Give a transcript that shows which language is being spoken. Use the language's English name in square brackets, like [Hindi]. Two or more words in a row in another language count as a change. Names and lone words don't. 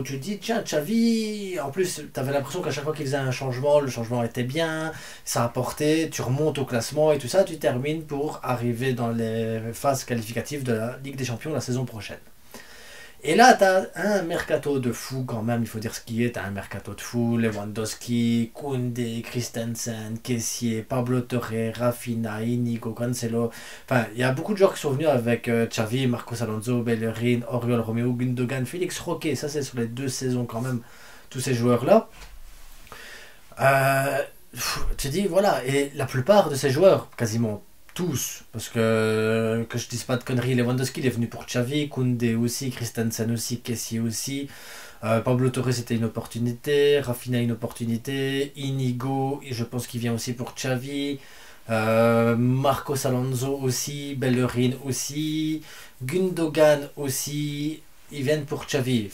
[French] Tu te dis, tiens, Xavi, en plus, tu avais l'impression qu'à chaque fois qu'il faisait un changement, le changement était bien, ça apportait, tu remontes au classement et tout ça, tu termines pour arriver dans les phases qualificatives de la Ligue des Champions la saison prochaine. Et là, tu as un mercato de fou quand même, il faut dire ce qui est. Tu as un mercato de fou, Lewandowski, Koundé, Christensen, Kessié, Pablo Torre, Rafinha, Inigo, Cancelo. Enfin, il y a beaucoup de joueurs qui sont venus avec Xavi, Marcos Alonso, Bellerin, Oriol Romeo, Gundogan, Félix Roque. Ça, c'est sur les 2 saisons quand même, tous ces joueurs-là. Euh, Tu dis, voilà, et la plupart de ces joueurs, quasiment tous, parce que je dise pas de conneries, Lewandowski il est venu pour Xavi, Koundé aussi, Christensen aussi, Kessie aussi, Pablo Torres c'était une opportunité, Rafinha une opportunité, Inigo, et je pense qu'il vient aussi pour Xavi, Marcos Alonso aussi, Bellerin aussi, Gundogan aussi, ils viennent pour Xavi.